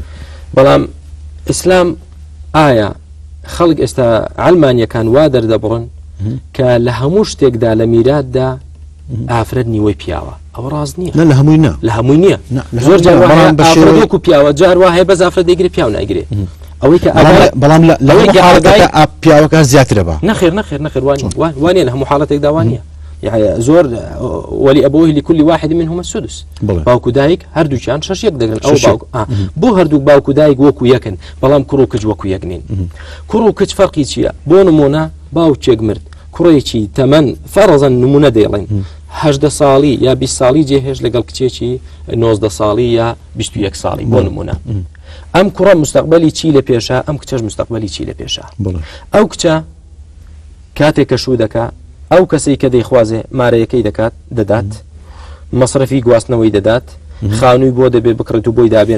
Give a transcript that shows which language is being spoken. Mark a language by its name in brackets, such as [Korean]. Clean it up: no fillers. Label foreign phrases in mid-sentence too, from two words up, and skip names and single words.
[Central Kurdish] بەڵام ئیسلام ئایا خەڵک ئێستا عەلمانیەکان وا دەردەبڕن کە لە هەموو شتێکدا لە میراتدا ئافرەت نیوەی پیاوە ئەوە ڕاست نییە لە هەمووی نە لە هەمووی نییە زۆر جار وەکو پیاوە جار وایە بەس ئافرەت دەیگرێت پیاو نایگرێت ئەوەی کە بەڵام لە پیاوەکە زیاترە بە نەخێر وانە لە هەموو حاڵەتێکدا وانە يعني زۆر [Arabic] ولأبويه لكل واحد منهما السدس [Central Kurdish] باوکو دایک هەردووچیان شەشێک دەگرن ئەو باوک بۆ هەردوو باوکو دایک وەکو یەکن بەڵام کوڕ و کچ وەکو یەک نین کوڕ و کچ فەرقی چییە بۆ نمونە باوچێک مرد کوڕێکی تەمەن فەرەزەن نمونە دەیڵێن 18 ساڵی یا 20 ساڵی جێهێش لەگەڵ کچێکی 19 ساڵی یا 21 ساڵی بۆ نمونە ئەم کوڕە مستەقبەلی چی لە پێشە ئەم کچەش مستەقبەلی چی لە پێشە ئەو کچە کاتێک کە شوو دەکات ئەو کەسەی کە دەیخوازێ مارەیەکەی دەدات مەصرفی گواستنەوەی دەدات خانووی بۆ دەبێت بکڕێت و بۆی دابێن